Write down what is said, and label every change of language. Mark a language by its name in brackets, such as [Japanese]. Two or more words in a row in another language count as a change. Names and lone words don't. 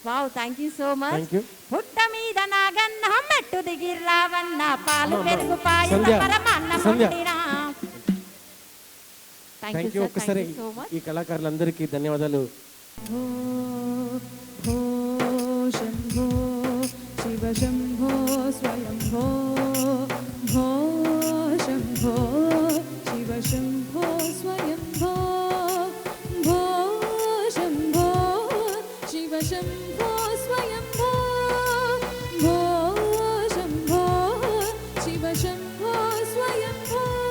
[English] Thank you so much. Thank you. [Telugu] పుట్ట మీద నాగన్న మెట్టు దిగి రావన్న పాలు పెరుగు పాయస సంధ్య, పరమాన్న సంధ్య. పొందిరా. [English] Thank you. ఒక్కసారి So much. [Telugu] ఈ కళాకారులందరికీ ధన్యవాదాలు. [Sanskrit] भो भो शम्भो शिव शम्भो स्वयम्भो भो शम्भो शिव शम्भो स्वयम्भो भो शम्भो शिव शम्भो स्वयम्भो भो शम्भो शिव शम्भो स्वयम्भो.